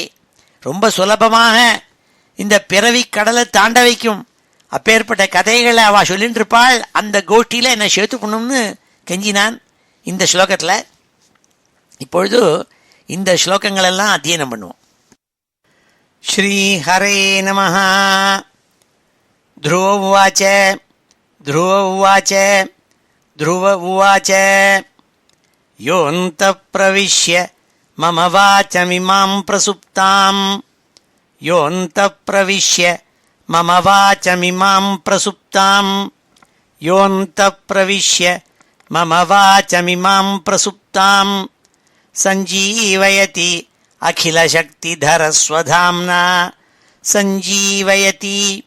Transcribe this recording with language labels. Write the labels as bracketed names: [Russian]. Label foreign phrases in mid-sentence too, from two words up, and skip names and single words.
[Tamil] ரொம்ப சுலபமாக இந்த பிறவி கடலை தாண்ட வைக்கும் அப்பேற்பட்ட கதைகளை அவள் சொல்லிட்டு இருப்பாள். அந்த கோஷ்டியில் என்னை சேர்த்துக்கணும்னு கெஞ்சினான் இந்த ஸ்லோகத்தில். இப்பொழுது இந்த ஸ்லோகங்களெல்லாம் அத்தியனம் பண்ணுவோம். [Sanskrit] श्री हरे नमः. ध्रुव उवाच ध्रुव उवाच योऽन्तः प्रविश्य मम वाचमिमां प्रसुप्ताम् योऽन्तः प्रविश्य मम वाचमिमां प्रसुप्ताम् योऽन्तः प्रविश्य मम वाचमिमां प्रसुप्ताम् सञ्जीवयति अखिलशक्तिधरस्वधाम्ना सञ्जीवयति